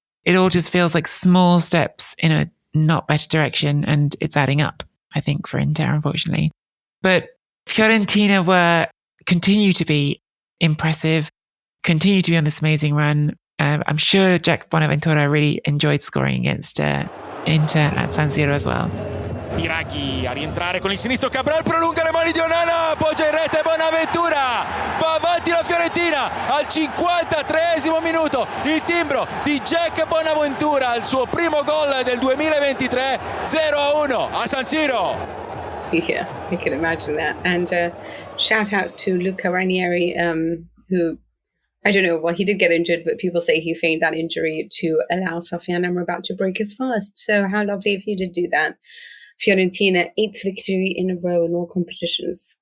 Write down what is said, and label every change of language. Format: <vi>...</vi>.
<en>It all just feels like small steps in a not better direction, and it's adding up, I think, for Inter, unfortunately. But Fiorentina continue to be impressive, continue to be on this amazing run. I'm sure Jack Bonaventura really enjoyed scoring against Inter at San Siro as well.</en> <it>Biraghi a rientrare con il sinistro, Cabral prolunga le mani di Onana, appoggia in rete Bonaventura, va avanti la Fiorentina al 53esimo minuto, il timbro di Jack Bonaventura, il suo primo gol del 2023, 0-1 a San Siro.</it> <en>Yeah, I can imagine that. And shout out to Luca Ranieri, who, I don't know, well, he did get injured, but people say he feigned that injury to allow Sofiane Amrabat to break his fast. So how lovely if he did do that. Fiorentina, 8th victory in a row in all competitions.</en>